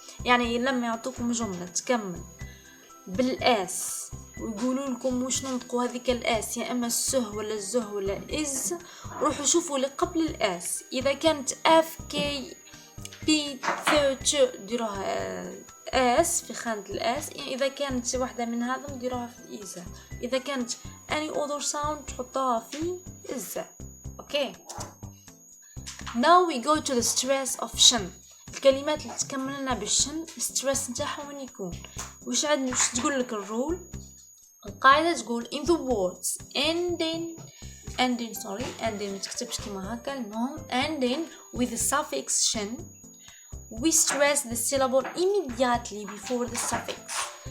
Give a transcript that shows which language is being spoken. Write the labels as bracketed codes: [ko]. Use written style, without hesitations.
[ar] يعني لما يعطوكم جمله تكمل بالاس ويقولوا لكم واش ننطقوا هذيك الاس، يا اما السه ولا الزه ولا از، روحوا شوفوا اللي قبل الاس. اذا كانت اف كي بي ث ديروها اس في خانه الاس، يعني اذا كانت واحده من هذا نديروها في الايزا. اذا كانت [en] any other sound [ar] تحطوها في الزا. [en] Okay, now we go to the stress of شن. [ar] الكلمات اللي تكملنا بالشن الستريس نتاعها وين يكون؟ واش عندنا؟ واش تقول لك الرول؟ القاعده تقول [en] in the words ending [ar] ما تكتبش كيما هكا، المهم [en] ending with the suffix [ar] شن we stress the syllable immediately before the suffix.